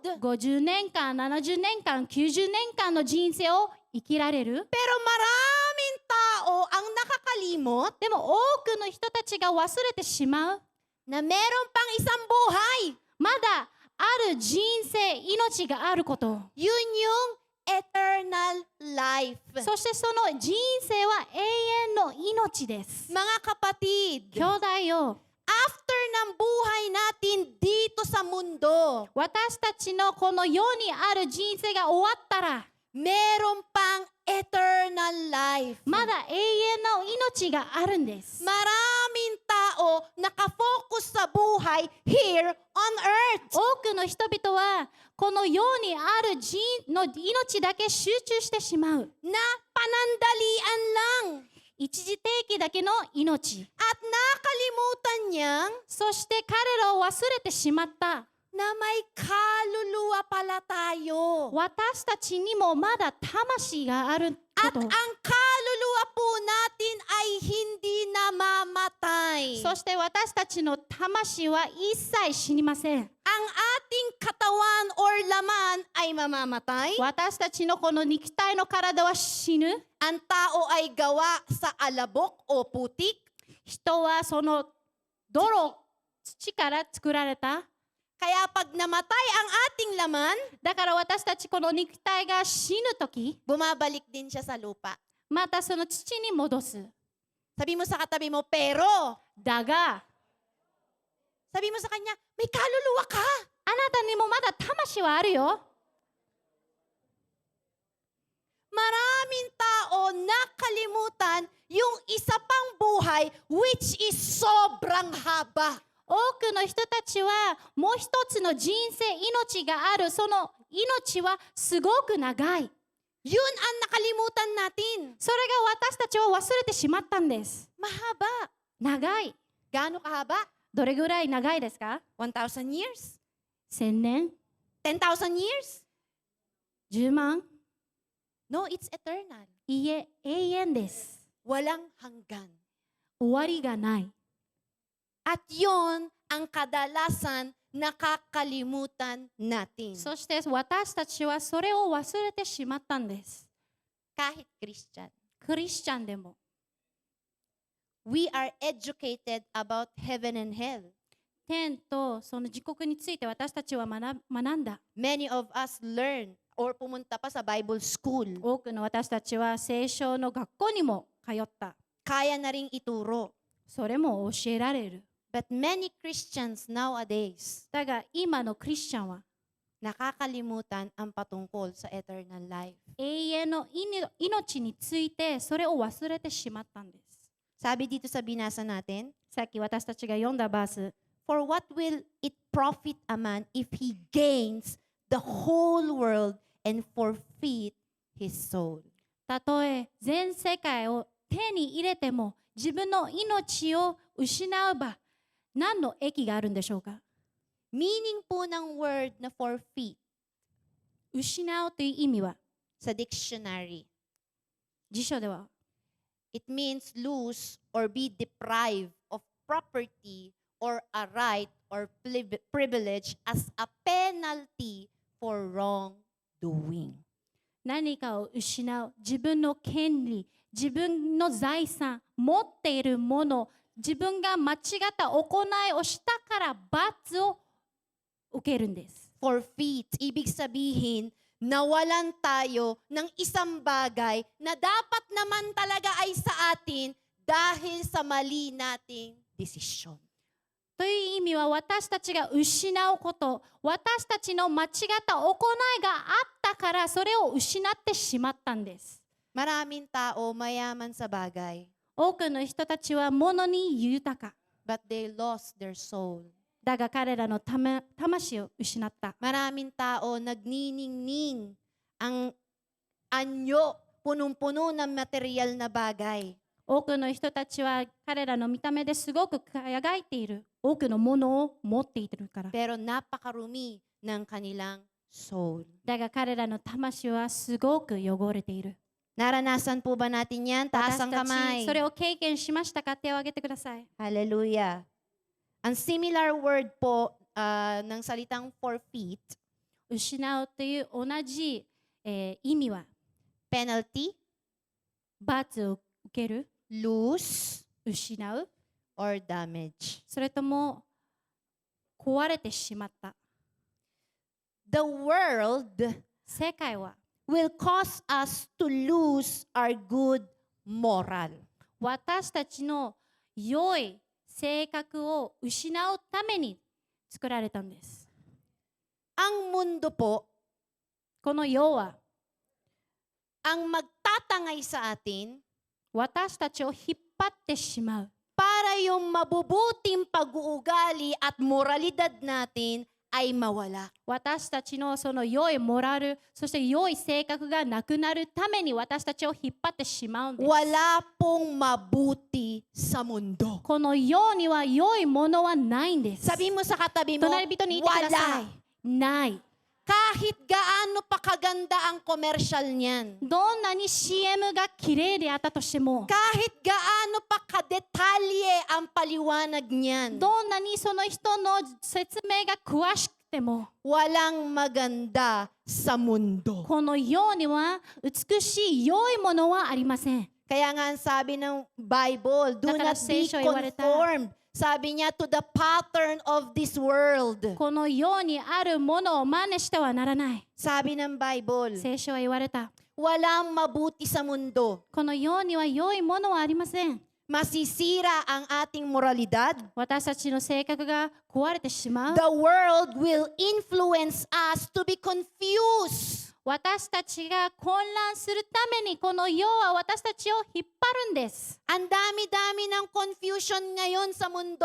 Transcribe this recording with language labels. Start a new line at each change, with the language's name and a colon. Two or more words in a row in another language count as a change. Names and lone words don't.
Japanese: 50 年間、70年間、90年間の人生を生きられる。
Filipino: Pero maraming tao ang nakakalimot
Japanese: でも多くの人たちが忘れてしまう。
Filipino: na meron pang isang buhay.
Japanese: まだある人生、命があること。
Filipino: Yun yung
English: eternal life.
Japanese: そしてその人生は永遠の命です。
Filipino: Mga kapatid,
Japanese: 兄弟よ、
Filipino: after ng buhay natin dito sa mundo,
Japanese: 私たちのこの世にある人生が終わったら、
Filipino: meron pang
English: eternal life.
Japanese: まだ永遠の命があるんです。
Filipino: Maraming tao nakafocus sa buhay
English: here on earth.
Japanese: 多くの人々はこの世にある人の命だけ集中してしまう。
Filipino: Na panandalian lang.
Japanese: 一時的だけの命。
Filipino: At nakalimutan niyang
Japanese: そして彼らを忘れてしまった。
Filipino: na may kaluluwa pala tayo.
Japanese: 私たちにもまだ魂があるこ
Filipino: At
Japanese: と。
Filipino: ang kaluluwa po natin ay hindi namamatay.
Japanese: そして私たちの魂は一切死にません。
Filipino: Ang ating katawan or laman ay mamamatay.
Japanese: 私たちのこの肉体の体は死ぬ。
Filipino: Ang tao ay gawa sa alabok o putik.
Japanese: 人はその土から作られた。
Filipino: Kaya pag namatay ang ating laman,
Japanese: だから私たちこの肉体が死ぬとき、
Filipino: bumabalik din siya sa lupa.
Japanese: またその土に戻す。
Filipino: Sabi mo sa katabi mo, pero,
Japanese: だが、
Filipino: sabi mo sa kanya, may kaluluwa ka.
Japanese: あなたにもまだ魂はあるよ。
Filipino: Maraming tao nakalimutan yung isa pang buhay
English: which is
Filipino: sobrang haba.
Japanese: 多くの人たちはもう一つの人生、命がある。その命はすごく長い。
Filipino: Yun ang nakalimutan natin.
Japanese: それが私たちは忘れてしまったんです。
Filipino: Mahaba.
Japanese: 長い。
Filipino: Gaano kahaba?
Japanese: どれぐらい長いですか？
English: 1,000 years?
Japanese: 1000年？
English: 10,000 years?
Japanese: 10万？
English: No, it's eternal.
Japanese: いいえ、永遠です。
Filipino: Walang hanggan.
Japanese: 終わりがない。
Filipino: At yon ang kadalasan nakakalimutan natin.
Japanese: そして私たちはそれを忘れてしまったんです。
Filipino: Kahit Christian.
Japanese: クリスチャンでも。
English: We are educated about heaven and hell.
Japanese: 天とその時刻について私たちは学んだ。
English: Many of us learn or
Filipino: pumunta pa sa
English: Bible school.
Japanese: 多くの私たちは聖書の学校にも通った。
Filipino: Kaya na ring ituro.
Japanese: それも教えられる。
English: But many Christians nowadays,
Japanese: だが今のクリスチャンは
Filipino: nakakalimutan ang patungkol sa
English: eternal life.
Japanese: 永遠の命についてそれを忘れてしまったんです。
Filipino: Sabi dito sa binasa natin,
Japanese: さっき私たちが読んだバース。
English: For what will it profit a man if he gains the whole world and forfeit his soul?
Japanese: たとえ全世界を手に入れても自分の命を失うば何の益があるんでしょうか。
Filipino: Meaning po ng word na forfeit
Japanese: 失うという意味は
Filipino: sa dictionary,
Japanese: 辞書では
English: it means lose or be deprived of property or a right or privilege as a penalty for wrongdoing.
Japanese: 何かを失う、自分の権利、自分の財産、持っているもの、自分が間違った行いをしたから罰を受けるんです。
Filipino: Forfeit, ibig sabihin, nawalan tayo ng isang bagay na dapat naman talaga ay sa atin dahil sa mali nating desisyon.
Japanese: という意味は私たちが失うこと、私たちの間違った行いがあったからそれを失ってしまったんです。
Filipino: Maraming tao mayaman sa bagay,
Japanese: 多くの人たちは物に豊か。
English: but they lost their soul.
Japanese: だが彼らの魂を失った。
Filipino: Maraming tao nagniningning ang anyo, punong-puno ng material na bagay.
Japanese: 多くの人たちは彼らの見た目ですごく輝いている。多くのものを持っているから。
Filipino: Pero napakarumi ng kanilang soul.
Japanese: だが彼らの魂はすごく汚れている。
Filipino: Naranasan po ba natin yan? Taas
Japanese: 私
Filipino: ang
Japanese: たち
Filipino: kamay.
Japanese: それを経験しましたか？手を挙げてください。 Hallelujah.
Filipino: Ang
English: similar word
Filipino: po ng salitang forfeit,
Japanese: 失うという同じ、意味は
English: penalty,
Japanese: 罰を受ける、
English: lose,
Japanese: 失う、
English: or damage.
Japanese: それとも壊れてしまった。
English: The world
Japanese: 世界は
English: will cause us to lose our good moral.
Japanese: 私たちの良い性格を失うために作られたんです。
Filipino: Ang mundo po,
Japanese: この世は
Filipino: ang magtatangay sa atin
Japanese: 私たちを引っ張ってしまう。
Filipino: para yung mabubuting pag-uugali at moralidad natin ay mawala.
Japanese: 私たちのその良いモラル、そして良い性格がなくなるために私たちを引っ張ってしまうんです。
Filipino: Wala pong mabuti sa mundo.
Japanese: この世には良いものはないんです。
Filipino: Sabi mo sa katabi mo,
Japanese: 隣人に言ってください。
Filipino: wala.
Japanese: ない。
Filipino: Kahit gaano pa kaganda ang commercial niyan.
Japanese: どんなに CM が綺麗であったとしても、
Filipino: Kahit gaano pa kadetalye ang paliwanag niyan.
Japanese: どんなにその人の説明が詳しくても、
Filipino: Walang maganda sa mundo.
Japanese: この世には美しい良いものはありません。
Filipino: Kaya nga ang sabi ng Bible,
English: do
Filipino: Nakala
English: not be
Filipino: sa iyo, iwareta. conformed. Sabi niya,
English: to the pattern of this world.
Japanese: この世にあるものを真似してはならない。
Filipino: Sabi ng Bible,
Japanese: 聖書は言われた。
Filipino: walang mabuti sa mundo.
Japanese: この世には良いものはありません。
Filipino: Masisira ang ating moralidad.
Japanese: 私たちの性格が壊れてしまう。
English: The world will influence us to be confused.
Japanese: 私たちが混乱するためにこの世は私たちを引っ張るんです。
Filipino: Ang dami-dami ng confusion ngayon sa mundo.